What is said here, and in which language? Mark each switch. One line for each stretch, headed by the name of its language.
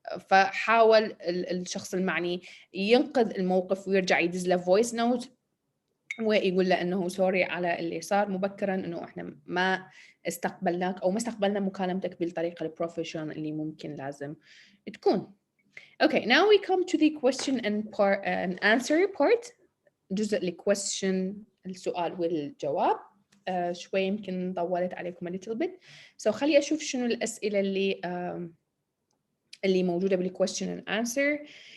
Arabic: فحاول الشخص المعني ينقذ الموقف ويرجع يدز له فويس نوت ويقول له انه سوري على اللي صار مبكرا انه احنا ما استقبلناك او ما استقبلنا مكالمتك بالطريقه البروفيشنال اللي ممكن لازم تكون.
English: Okay, now we come to the question and answer part.
Arabic: جزء الquestion السؤال والجواب. شوي يمكن طولت عليكم
English: a little bit.
Arabic: So خلي اشوف شنو الاسئله اللي موجوده بالquestion and answer.